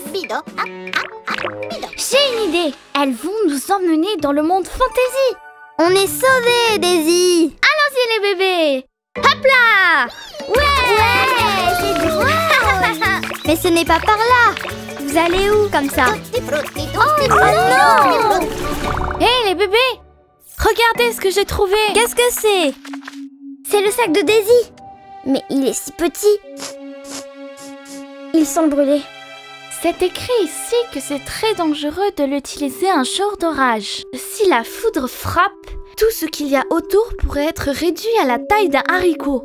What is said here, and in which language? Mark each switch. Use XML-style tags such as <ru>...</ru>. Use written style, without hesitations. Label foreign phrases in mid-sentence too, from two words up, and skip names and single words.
<fr>Bido, bido. J'ai une idée. Elles vont nous emmener dans le monde fantasy. On est sauvés, Daisy. Allons-y les bébés. Hop là. Ouais, c'est drôle. Mais ce n'est pas par là. Vous allez où comme ça?</fr> <it>Tutti frutti, tutti Oh frutti, tutti</it> <fr>non!</fr> <it>frutti.</it> <fr>Hé les bébés, regardez ce que j'ai trouvé. Qu'est-ce que c'est? C'est le sac de Daisy. Mais il est si petit. Il semble brûler. C'est écrit ici que c'est très dangereux de l'utiliser un jour d'orage. Si la foudre frappe, tout ce qu'il y a autour pourrait être réduit à la taille d'un haricot.</fr>